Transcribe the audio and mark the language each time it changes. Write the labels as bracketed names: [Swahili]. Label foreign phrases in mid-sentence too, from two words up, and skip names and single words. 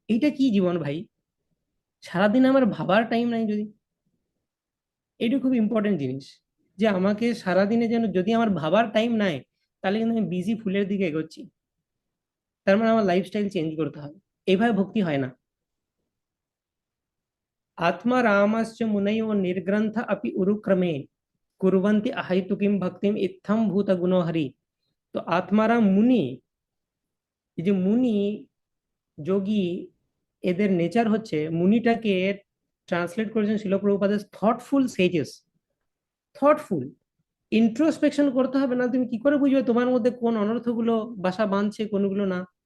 [Bangla] এইটা কি জীবন ভাই? সারাদিন আমার ভাবার টাইম নাই যদি। এটা খুব ইম্পর্টেন্ট জিনিস, যে আমাকে সারাদিনে যেন যদি আমার ভাবার টাইম নাই, তাহলে কিন্তু আমি বিজি ফুলের দিকে এগোচ্ছি, তার মানে আমার [English] lifestyle change [Bangla] করতে হবে। এইভাবে ভক্তি হয় না। [Sanskrit] आत्मा रामस्य मुनयो निर्ग्रंथ अपि उरुक्रमे कुर्वन्ति अहैतुकीं भक्तिम इत्थम भूत गुणो हरि। [Bangla] তো আত্মারাম মুনি, এই যে মুনি যোগী, এদের নেচার হচ্ছে, মুনিটাকে ট্রান্সলেট করেছেন শিল প্রভুপাদ, [English] thoughtful sages. [Bangla] থটফুল, ইন্ট্রোস্পেকশন করতে হবে, না তুমি কি করে বুঝবে তোমার মধ্যে কোন অনর্থগুলো বাসা বাঁধছে কোনগুলো না।